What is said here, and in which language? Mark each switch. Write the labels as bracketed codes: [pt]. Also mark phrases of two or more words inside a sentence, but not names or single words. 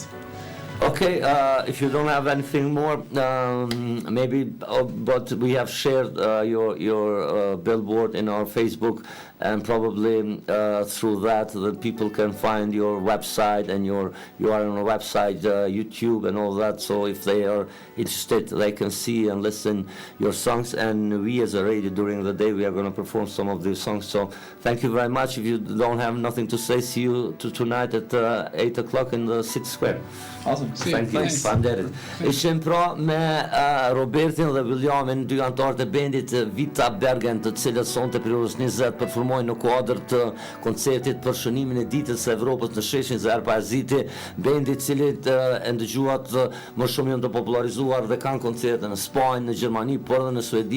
[en] Okay, if you don't have anything more, maybe, but we have shared your billboard in our Facebook, and probably through that people can find your website, and you are on a website, YouTube and all that. So if they are interested, they can see and listen your songs. And we as a radio during the day, we are going to perform some of these songs. So thank you very much. If you don't have nothing to say, see you tonight at 8 o'clock in the City Square. Awesome. Thank you. [sq] Faleminderit. Ishim pra me Robertin dhe Williamin, dy anëtarët e bendit Vita Bergen, të cilët sonte për orës 20 performojnë në kuadër të koncertit për shënimin e ditës së Evropës në sheshin Zerpaziti, bendi i cili e ndëgjuat më shumë janë të popularizuar dhe kanë koncerte në Spanjë, në Gjermani, por edhe në Suedi.